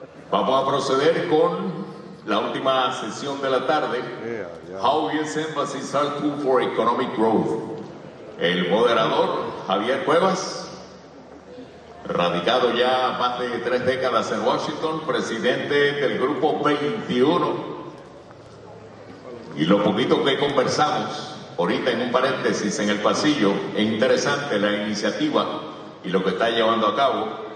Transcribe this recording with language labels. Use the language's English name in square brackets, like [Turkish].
[Spanish] Vamos a proceder con la última sesión de la tarde. [English] How US Embassies are tool for economic growth. [Spanish] El moderador, Javier Cuebas, radicado ya más de 3 décadas en Washington, presidente del Grupo 21. Y lo poquito que conversamos ahorita en un paréntesis en el pasillo, es interesante la iniciativa y lo que está llevando a cabo.